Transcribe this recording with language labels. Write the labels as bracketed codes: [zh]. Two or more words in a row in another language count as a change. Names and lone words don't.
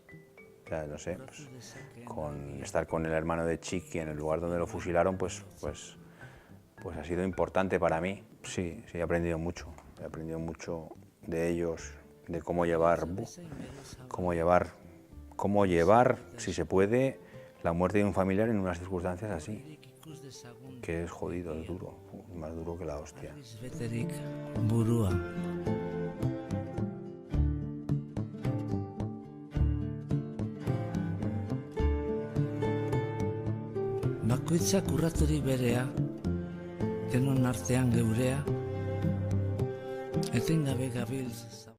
[es] O sea, no sé, pues, estar con el hermano de Chiqui en el lugar donde lo fusilaron, pues ha sido importante para mí. Sí, he aprendido mucho de ellos, de cómo llevar, si se puede, la muerte de un familiar en unas circunstancias así, que es jodido, es duro, más duro que la hostia. [eu] Bakoitzak urraturik berea, denon artean geurea, etengabe gabiltza.